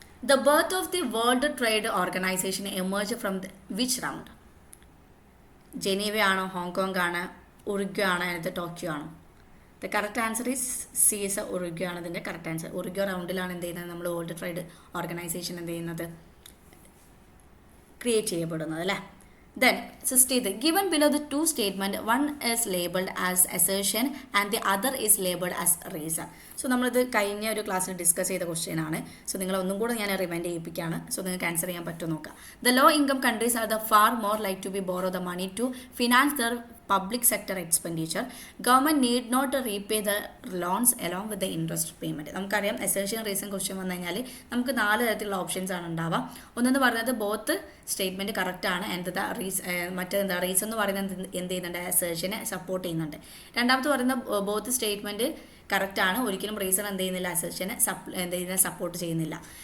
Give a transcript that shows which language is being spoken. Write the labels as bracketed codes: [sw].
[en] The birth of the World Trade Organization emerge from which round? [ml] Geneva ആണോ, Hong Kong ആണ്, ഉറുഗ്വ ആണോ, അതിനകത്ത് Tokyo ആണോ? [en] the correct answer is C is [ml] Uruguay ആണ് ഇതിൻ്റെ കറക്റ്റ് ആൻസർ. ഉറുഗ്വ റൗണ്ടിലാണ് എന്ത് ചെയ്യുന്നത്, നമ്മൾ വേൾഡ് ട്രേഡ് ഓർഗനൈസേഷൻ എന്ത് ചെയ്യുന്നത്, ക്രിയേറ്റ് ചെയ്യപ്പെടുന്നത് അല്ലേ. [en] Then, given below the two statement, one is labeled as assertion and the other is labeled as reason. [ml] So നമ്മളിത് കഴിഞ്ഞ ഒരു ക്ലാസ്സിൽ ഡിസ്കസ് ചെയ്ത ക്വസ്റ്റ്യൻ ആണ്. സോ നിങ്ങൾ ഒന്നും കൂടെ ഞാൻ റിമൈൻഡ് ചെയ്യിപ്പിക്കുകയാണ്. സോ നിങ്ങൾക്ക് ആൻസർ ചെയ്യാൻ പറ്റുമോ നോക്കാം. [en] The low income countries are the far more like to be borrow the money to finance their public sector expenditure. Government need not repay the loans along with the interest payment. [ml] നമുക്കറിയാം assertion reason question വന്നു കഴിഞ്ഞാൽ നമുക്ക് 4 തരത്തിലുള്ള options ആണ് ഉണ്ടാവുക. ഒന്നെന്ന് പറയുന്നത് both statement correct ആണ്, എന്താ മറ്റേതെന്താ റീസൺ എന്ന് പറയുന്നത് എന്ത് ചെയ്യുന്നുണ്ട്, അസേർഷനെ സപ്പോർട്ട് ചെയ്യുന്നുണ്ട്. രണ്ടാമത്തെ പറയുന്നത് ബോത്ത് സ്റ്റേറ്റ്മെൻറ്റ് കറക്റ്റ് ആണ്, ഒരിക്കലും റീസൺ എന്ത് ചെയ്യുന്നില്ല, അസേർഷനെ എന്ത് ചെയ്യുന്നത് സപ്പോർട്ട് ചെയ്യുന്നില്ല.